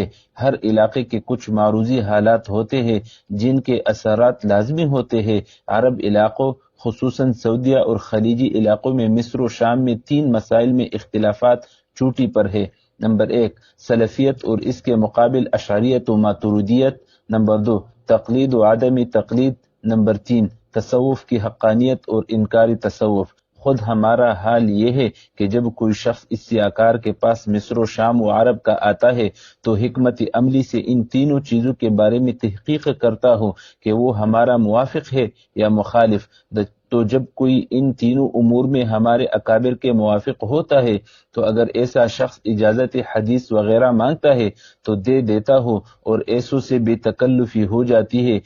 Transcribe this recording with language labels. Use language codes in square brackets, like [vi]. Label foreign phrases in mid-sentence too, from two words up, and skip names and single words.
[ur] ہر علاقے کے کچھ معروضی حالات ہوتے ہیں جن کے اثرات لازمی ہوتے ہیں۔ عرب علاقوں خصوصاً سعودیہ اور خلیجی علاقوں میں مصر و شام میں 3 مسائل میں اختلافات چوٹی پر ہے۔ نمبر 1 سلفیت اور اس کے مقابل اشعریت و ماتریدیت، نمبر 2 تقلید و عدم تقلید، نمبر 3 تصوف کی حقانیت اور انکار تصوف۔ خود ہمارا حال یہ ہے کہ جب کوئی شخص اس سیاکار کے پاس مصر و شام و عرب کا آتا ہے تو حکمت عملی سے ان تینوں چیزوں کے بارے میں تحقیق کرتا ہو کہ وہ ہمارا موافق ہے یا مخالف، تو جب کوئی ان تینوں امور میں ہمارے اکابر کے موافق ہوتا ہے تو اگر ایسا شخص اجازت حدیث وغیرہ مانگتا ہے تو دے دیتا ہو اور ایسوں سے بے تکلفی ہو جاتی ہے۔